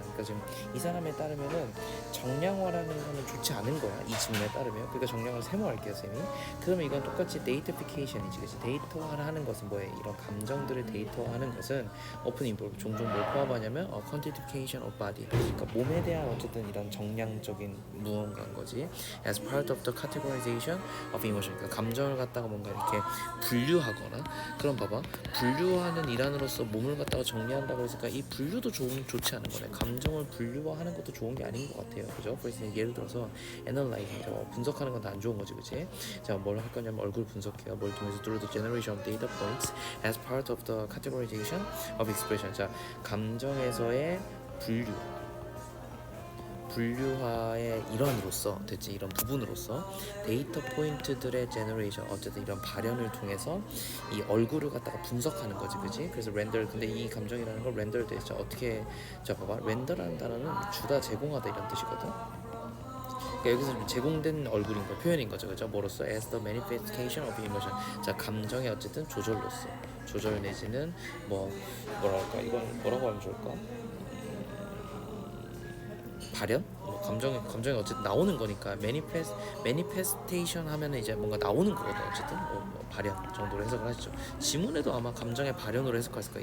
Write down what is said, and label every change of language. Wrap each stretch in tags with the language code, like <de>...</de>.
<ko>그러니까 지금 이 사람에 따르면은 정량화라는 거는 좋지 않은 거야. 이 질문에 따르면. 그러니까 정량을 세모할게요, 쌤이. 그러면 이건 똑같이 데이터피케이션이지, 그렇지? 데이터화하는 것은 뭐예요? 이런 감정들을 데이터화하는 것은 오픈 인볼브 종종 뭘 포함하냐면</ko> <en>quantification of body.</en> <ko>그러니까 몸에 대한 어쨌든 이런 정량적인 무언가인 거지.</ko> <en>As part of the categorization of emotion.</en> <ko>그러니까 감정을 갖다가 뭔가 이렇게 분류하거나. 그럼 봐봐. 분류하는 일환으로서 몸을 갖다가 정리한다고 했으니까 이 분류도 좋지 않은 거네. 감정을 분류화하는 것도 좋은 게 아닌 것 같아요. 그죠? 그래서 예를 들어서 analyze 분석하는 건 다 안 좋은 거지, 그치? 자, 뭘 할 거냐면 얼굴 분석해요. 뭘 통해서</ko> <en>through the generation of data points as part of the categorization of expression.</en> <ko>자, 감정에서의 분류화의 일환으로서 됐지, 이런 부분으로서 데이터 포인트들의 제너레이션 어쨌든 이런 발현을 통해서 이 얼굴을 갖다가 분석하는 거지, 그지? 그래서 렌더 근데 이 감정이라는 걸 렌더를 대해서 어떻게 자 봐봐 렌더라는 단어는 주다 제공하다 이런 뜻이거든. 그러니까 여기서 제공된 얼굴인 거 표현인 거죠, 그죠? 뭐로써</ko> <en>as the manifestation of emotion.</en> <ko>자, 감정의 어쨌든 조절 내지는 뭐랄까 이건 뭐라고 하면 좋을까? 발현? 뭐 감정이 어쨌든 나오는 거니까 manifestation 하면은 이제 뭔가 나오는 거거든. 어쨌든 뭐 발현 정도로 해석을 하시죠. 지문에도 아마 감정의 발현으로 해석했을 거야.</ko>